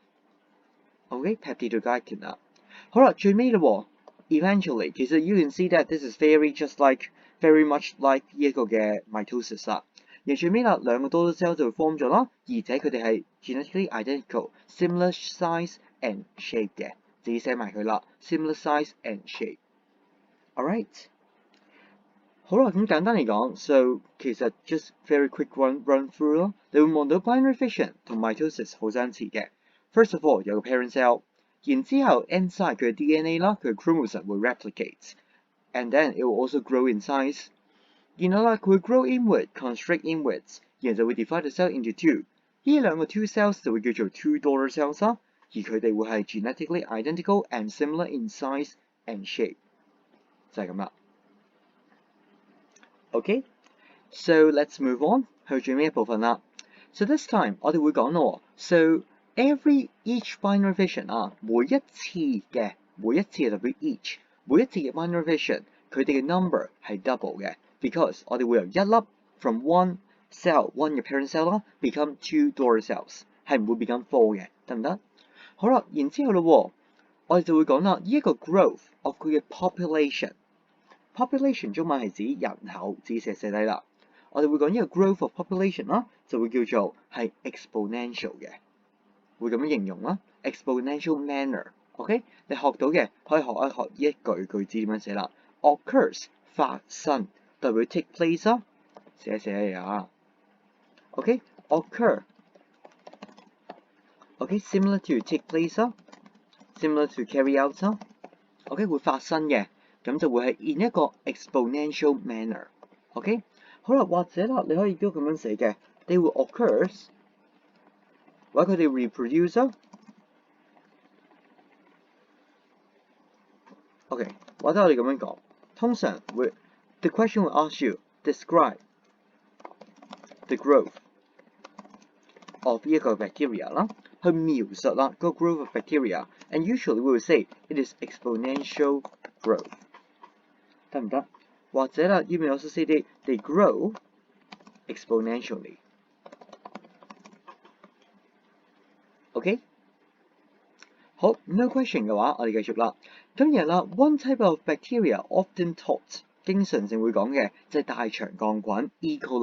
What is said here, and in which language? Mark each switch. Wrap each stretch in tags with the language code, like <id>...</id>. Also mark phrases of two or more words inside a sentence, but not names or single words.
<yue>OK， peptidoglycan 啦。好啦，最尾嘞喎 ，eventually 其實</yue> <en>you can see that this is very much like</en> <yue>呢一個嘅 mitosis 啦。而最尾啦，兩個</yue> <en>daughter cell</en> <yue>就會 form 咗啦，而且佢哋係</yue> <en>genetically identical、similar size and shape</en> <yue>嘅，自己寫埋佢啦 ，</yue> <en>similar size and shape。</en> <yue>Alright。好啦，咁簡單嚟講 ，so 其實</yue> <en>just very quick run through</en> <yue>咯，你會望到</yue> <en>binary fission</en> <yue>同 mitosis 好相似嘅。</yue> <en>First of all</en> <yue>有個</yue> <en>parent cell，</en> <yue>然之後 inside 佢嘅 DNA 啦，佢嘅 chromosome 會 replicate，</yue> <en>and then it will also grow in size。</en> <yue>然後啦，佢會</yue> <en>grow inward、constrict inwards，</en> <yue>然後就會</yue> <en>divide the cell into two。</en> <yue>呢兩個</yue> <en>two cells</en> <yue>就會叫做</yue> <en>two daughter cells</en> <yue>啦，而佢哋會係</yue> <en>genetically identical and similar in size and shape，</en> <yue>就係咁啦。</yue> <en>Okay, so let's move on</en> <yue>去最尾一部分啦。</yue> <en>So this time</en> <yue>我哋會講咯。</yue> <en>So each binary fission</en> <yue>啊，每一次嘅代表 each， 每一次嘅</yue> <en>binary fission</en> <yue>佢哋嘅 number 係 double 嘅 ，because 我哋會由一粒</yue> <en>from one cell one</en> <yue>嘅</yue> <en>parent cell</en> <yue>啦</yue> <en>become two daughter cells，</en> <yue>係唔會</yue> <en>become four</en> <yue>嘅，得唔得？好啦，然之後咯，我哋就會講啦，呢一個</yue> <en>growth of</en> <yue>佢嘅 population。population 中文係指人口，自己寫低啦。我哋會講呢個</yue> <en>growth of population</en> <yue>啦，就會叫做係 exponential 嘅，會咁樣形容啦 ，</yue> <en>exponential manner。</en> <yue>OK， 你學到嘅可以學一學呢一句子點樣寫啦。occurs 發生代表</yue> <en>take place</en> <yue>啦，寫啊。</yue> <en>OK，occur。OK，similar to take place</en> <yue>啦 ，</yue> <en>similar to carry out</en> <yue>啦。OK， 會發生嘅。咁就會係 in 一個</yue> <en>exponential manner，OK？</en> <yue>好啦，或者啦，你可以都咁樣寫嘅 ，</yue> <en>they will occurs，</en> <yue>或者佢哋 reproduce 啦 ，OK？或者我哋咁樣講，通常會</yue> <en>the question will ask you describe the growth of</en> <yue>呢一個</yue> <en>bacteria 啦，</en> <yue>去描述啦個</yue> <en>growth of bacteria，and usually we will say it is exponential growth。</en> <yue>得唔得？或者啦，要唔要</yue> <en>also say they grow exponentially。</en> <yue>OK？好 ，</yue> <en>no question</en> <yue>嘅話，我哋繼續啦。咁然啦 ，</yue> <en>one type of bacteria often taught</en> <yue>經常性會講嘅就係大腸桿菌 E.</yue>